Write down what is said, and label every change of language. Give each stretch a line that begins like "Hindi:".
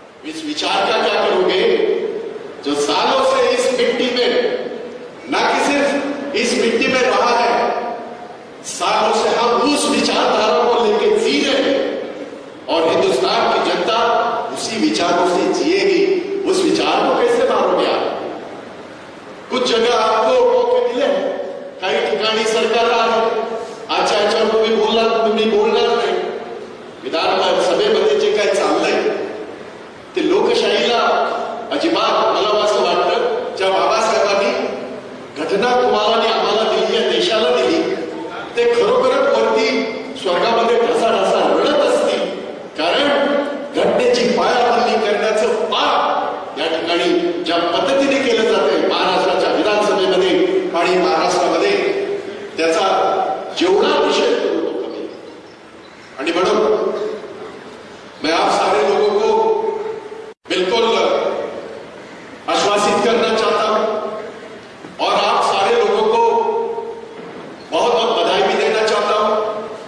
Hindi: इस विचार का क्या करोगे जो सालों से इस मिट्टी में, ना कि सिर्फ इस मिट्टी में रहा है, सालों से हम उस विचारधारा को लेकर जी रहे हैं और हिंदुस्तान की जनता उसी विचारों से जिएगी. उस विचार को कैसे मारोगे आप? कुछ जगह आपको मौके मिले,
Marathi: काही ठिकाणी सरकार आहे, आजच्या याच्यावर तुम्ही बोलणार नाही. विधानसभेमध्ये जे काही चाललंय ते लोकशाहीला अजिबात, मला असं वाटतं, ज्या बाबासाहेबांनी घटना तुम्हाला आणि आम्हाला दिली, या देशाला दिली, ते खरोखरच वरती स्वर्गामध्ये ढसाढसा रडत असतील. कारण घटनेची पायाभरणी करण्याचं पाप या ठिकाणी ज्या पद्धतीने केलं जातंय महाराष्ट्राच्या विधानसभेमध्ये आणि महाराष्ट्रामध्ये, त्याचा जेवढा विषय करू तो कमी. आणि म्हणून
Hindi: मैं आप सारे लोगों को बिल्कुल आश्वासित करना चाहता हूं और आप सारे लोगों को बहुत बहुत बधाई भी देना चाहता हूं.